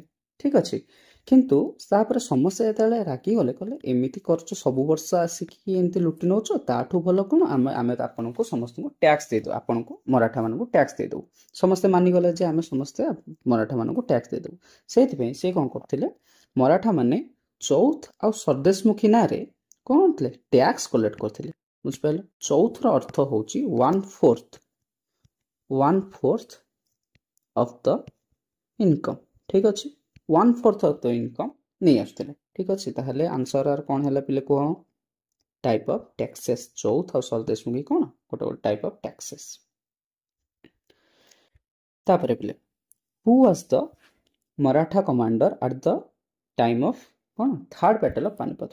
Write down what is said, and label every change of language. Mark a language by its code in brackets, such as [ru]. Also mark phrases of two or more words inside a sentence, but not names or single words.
[or] ଠିକ ଅଛି କିନ୍ତୁ ତାପରେ ସମସ୍ତେ ଯେତେବେଳେ ରାଗିଗଲେ କହିଲେ ଏମିତି କରୁଛ ସବୁ ବର୍ଷ ଆସିକି ଏମିତି ଲୁଟି ନେଉଛ ତାଠୁ ଭଲ କଣ ଆମେ ଆପଣଙ୍କୁ ସମସ୍ତଙ୍କୁ ଟ୍ୟାକ୍ସ ଦେଇଦେବୁ ଆପଣଙ୍କୁ ମରାଠା ମାନଙ୍କୁ ଟ୍ୟାକ୍ସ ଦେଇଦେବୁ। ସମସ୍ତେ ମାନିଗଲେ ଯେ ଆମେ ସମସ୍ତେ ମରାଠା ମାନଙ୍କୁ ଟ୍ୟାକ୍ସ ଦେଇଦେବୁ। ସେଇଥିପାଇଁ ସେ କଣ କରୁଥିଲେ ମରାଠା ମାନେ ଚୌଥ ଆଉ ସର୍ଦେଶମୁଖୀ ନାଁରେ କଣ କରୁଥିଲେ [en] tax collect [or] କରୁଥିଲେ ବୁଝିପାରିଲେ। ଚୌଥର ଅର୍ଥ ହଉଛି 1/4 [en] of the income। [or] ଠିକ ଅଛି 1/4 [en] of the income [or] ନେଇ ଆସୁଥିଲେ। ଠିକ ଅଛି ତାହେଲେ ଆନ୍ସର କଣ ହେଲା ପିଲେ କୁହ [en] type of taxes. [or] ଚୌଥ ଆଉ ସର୍ଦେଶମୁଖୀ କଣ ଗୋଟେ [en] type of taxes. [or] ତାପରେ ପିଲେ [en] who was the Maratha commander at the time of [or] କଣ [en] third battle of Panipat.